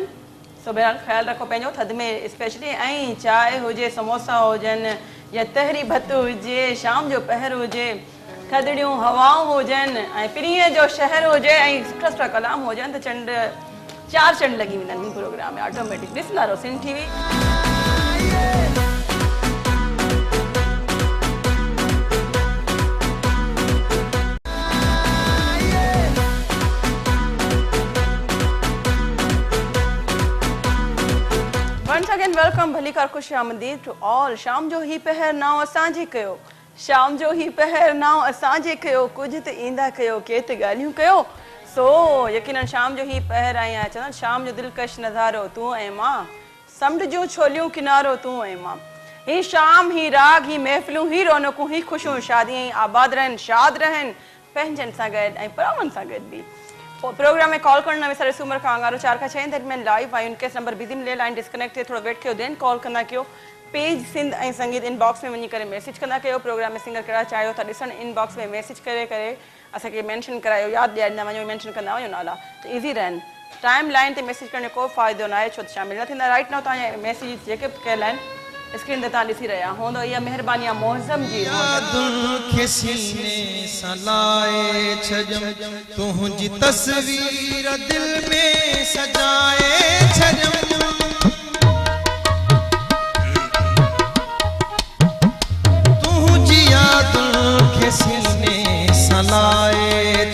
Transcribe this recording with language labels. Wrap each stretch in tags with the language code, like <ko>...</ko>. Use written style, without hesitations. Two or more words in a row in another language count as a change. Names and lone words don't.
<sd>सो बहरहाल ख़्यालु रखो पंहिंजो थधि में स्पेशली, ऐं चांहि हुजे, समोसा हुजनि या तहरी भत हुजे, शाम जो पहर हुजे, थधिड़ियूं हवाऊं हुजनि ऐं पीरीअ जो शहर हुजे ऐं सुठा सुठा कलाम हुजनि त चंड चार चंड लॻी वेंदा आहिनि प्रोग्राम में ऑटोमेटिक। ॾिसंदा रहो सिंध टीवी।</sd> <en>Once again welcome</en> <sd>भली कार खुश आमदीद</sd> <en>to all.</en> <sd>शाम जो ही पहर नाव असांजे कयो, शाम जो ही पहर नाव असांजे कयो, कुझु त ईंदा कयो, के त ॻाल्हियूं कयो। सो यकीनन शाम जो ही पहर आई आहियां, चवंदा शाम जो दिलकश नज़ारो तूं ऐं मां, समुंड जूं छोलियूं किनारो तूं ऐं मां। ही शाम ही राग ही महफ़िलूं ही रौनकूं ही ख़ुशियूं शादियूं ही आबाद रहनि, शाद रहनि पंहिंजनि सां गॾु ऐं परावनि सां गॾु बि। प्रोग्राम में कॉल करणु न विसारे, सूमर खां 4 खां 6 दरमियान लाइव आई उनके नंबर बिज़ी मिले, लाइन डिस्कनेक्ट थिए, थोरो वेट कयो देन कॉल कंदा कयो। पेज सिंध ऐं संगीत इनबॉक्स में वञी करे मैसेज कंदा कयो। प्रोग्राम में सिंगर कहिड़ा चाहियो था ॾिसणु, इनबॉक्स में मैसेज करे करे असांखे मेंशन करायो, यादि ॾियारींदा वञो, मेंशन कंदा वञो नाला त ईज़ी रहनि। टाइम लाइन ते मैसेज करण जो को फ़ाइदो न आहे छो त शामिल न थींदा।</sd> <en>right now</en> <sd>तव्हांजा मैसेज जेके बि कयल आहिनि स्क्रीन ते तव्हां ॾिसी रहिया हूंदो। इहा महिरबानी आहे मौज़म जी। तुंहिंजी तस्वीर दिल में सजाए छॾियमि, तुंहिंजी यादुनि खे सीने सां लाए</sd>